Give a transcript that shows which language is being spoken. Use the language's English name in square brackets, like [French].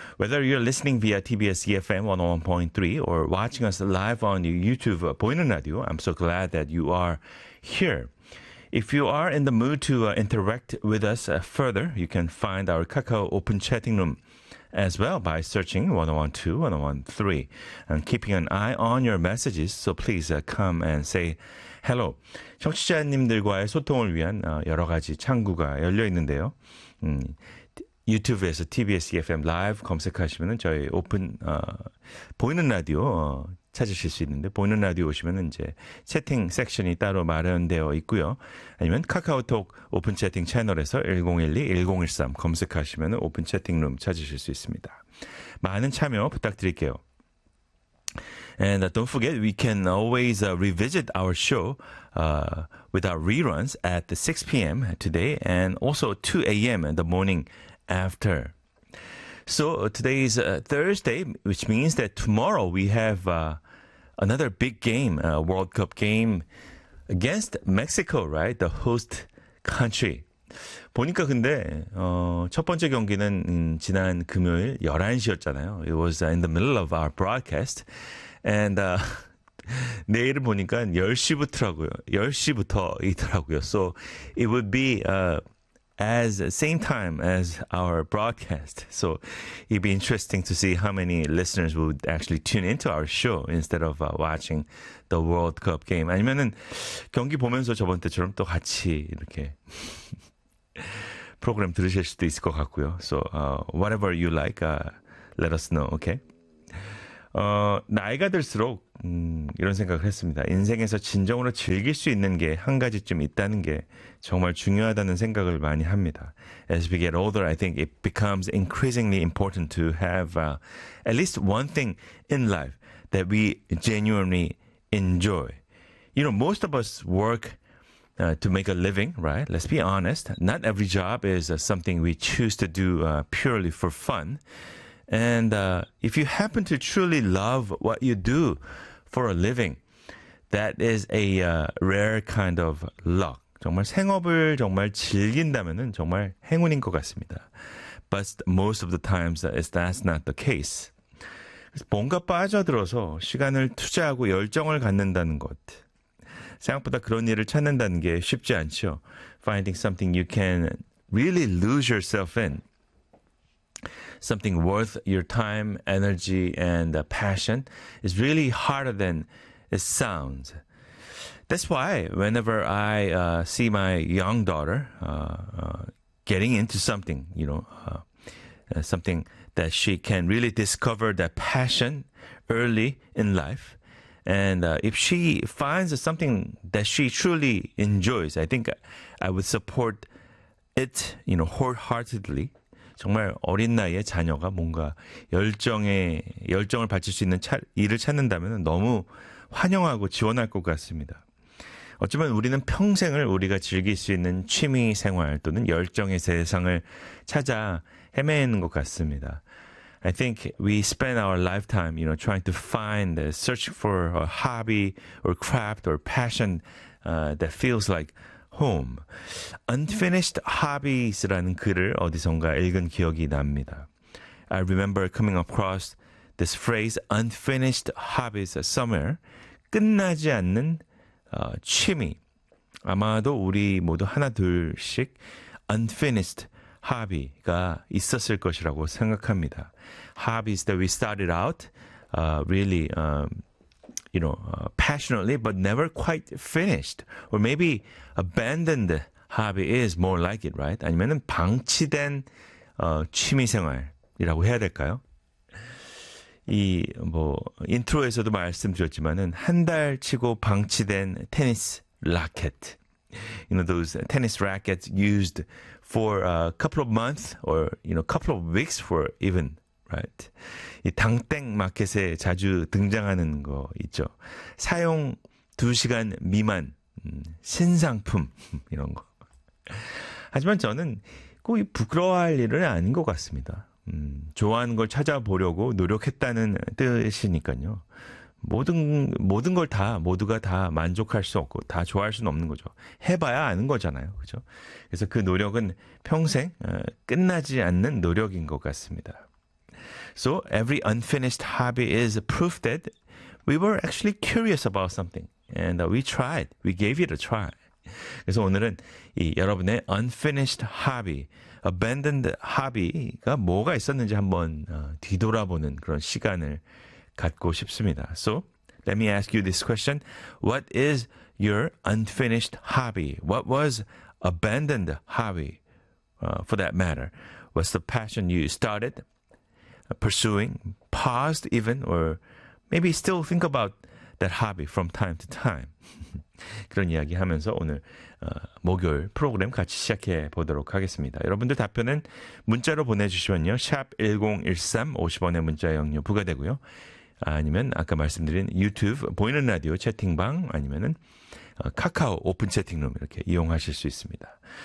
[English] Whether you're listening via TBS EFM 101.3 or watching us live on YouTube, [Korean] 보이는 라디오, [English] I'm so glad that you are here. If you are in the mood to interact with us further, you can find our Kakao Open Chatting Room as well by searching 101.2, 101.3. I'm keeping an eye on your messages, so please come and say hello. [Korean] 청취자님들과의 소통을 위한 여러 가지 창구가 열려 있는데요. 유튜브에서 TBS EFM 라이브 검색하시면 저희 오픈 보이는 라디오 찾으실 수 있는데 보이는 라디오 오시면 이제 채팅 섹션이 따로 마련되어 있고요. 아니면 카카오톡 오픈 채팅 채널에서 1012-1013 검색하시면 오픈 채팅룸 찾으실 수 있습니다. 많은 참여 부탁드릴게요. [English] And don't forget, we can always revisit our show with our reruns at 6 p.m. today and also 2 a.m. in the morning after. So today is Thursday, which means that tomorrow we have another big game, World Cup game against Mexico, right? The host country. [Korean] 보니까 근데 첫 번째 경기는 지난 금요일 11시였잖아요. [English] It was in the middle of our broadcast. [Korean] And 내일을 보니까 10시부터라고요. 10시부터이더라고요. [English] So it would be as same time as our broadcast. So it'd be interesting to see how many listeners would actually tune into our show instead of watching the World Cup game. [Korean] 아니면은 경기 보면서 저번 때처럼 또 같이 이렇게 프로그램 들으실 수도 있을 것 같고요. [English] So whatever you like, let us know, okay? [Korean] 나이가 들수록 이런 생각을 했습니다. 인생에서 진정으로 즐길 수 있는 게 한 가지쯤 있다는 게 정말 중요하다는 생각을 많이 합니다. [English] As we get older, I think it becomes increasingly important to have at least one thing in life that we genuinely enjoy. You know, most of us work to make a living, right? Let's be honest. Not every job is something we choose to do purely for fun. And if you happen to truly love what you do for a living, that is a rare kind of luck. [Korean] 정말 생업을 정말 즐긴다면은 정말 행운인 것 같습니다. [English] But most of the times that's not the case. [Korean] 뭔가 빠져들어서 시간을 투자하고 열정을 갖는다는 것. 생각보다 그런 일을 찾는다는 게 쉽지 않죠. [English] Finding something you can really lose yourself in. Something worth your time, energy, and passion is really harder than it sounds. That's why whenever I see my young daughter getting into something, you know, something that she can really discover that passion early in life, and if she finds something that she truly enjoys, I think I would support it, you know, wholeheartedly. [Korean] 정말 어린 나이에 자녀가 뭔가 열정을 바칠 수 있는 일을 찾는다면 너무 환영하고 지원할 것 같습니다. 어쩌면 우리는 평생을 우리가 즐길 수 있는 취미 생활 또는 열정의 세상을 찾아 헤매는 것 같습니다. [English] I think we spend our lifetime, you know, trying to find, searching for a hobby or craft or passion that feels like home. [Korean] Unfinished Hobbies라는 글을 어디선가 읽은 기억이 납니다. [English] I remember coming across this phrase, unfinished hobbies somewhere. [Korean] 끝나지 않는 취미. 아마도 우리 모두 하나 둘씩 unfinished hobby가 있었을 것이라고 생각합니다. [English] Hobbies that we started out really you know, passionately, but never quite finished. Or maybe abandoned hobby is more like it, right? [Korean] 아니면 방치된 취미생활이라고 해야 될까요? 이 뭐 인트로에서도 말씀드렸지만은 한 달 치고 방치된 테니스 라켓. You know, those tennis rackets used for a couple of months or, you know, a couple of weeks for even, right? 이 당땡 마켓에 자주 등장하는 거 있죠. 사용 2시간 미만 신상품 이런 거. 하지만 저는 꼭 부끄러워할 일은 아닌 것 같습니다. 좋아하는 걸 찾아보려고 노력했다는 뜻이니까요. 모든 걸 다, 모두가 다 만족할 수 없고 다 좋아할 수는 없는 거죠. 해봐야 아는 거잖아요. 그죠? 그래서 그 노력은 평생 끝나지 않는 노력인 것 같습니다. [English] So every unfinished hobby is proof that we were actually curious about something. And we tried. We gave it a try. [Korean] 그래서 오늘은 이 여러분의 unfinished hobby, abandoned hobby가 뭐가 있었는지 한번 뒤돌아보는 그런 시간을 갖고 싶습니다. [English] So, let me ask you this question. What is your unfinished hobby? What was abandoned hobby, for that matter? What's the passion you started pursuing, paused even, or maybe still think about that hobby from time to time? [Korean] 그런 이야기 하면서 오늘 목요일 프로그램 같이 시작해 보도록 하겠습니다. 여러분들 답변은 문자로 보내주시면요. Sharp 1013, 50원의 문자 영료 부과되고요. 아니면 아까 말씀드린 유튜브 보이는 라디오 채팅방 아니면은 카카오 오픈 채팅룸 이렇게 이용하실 수 있습니다.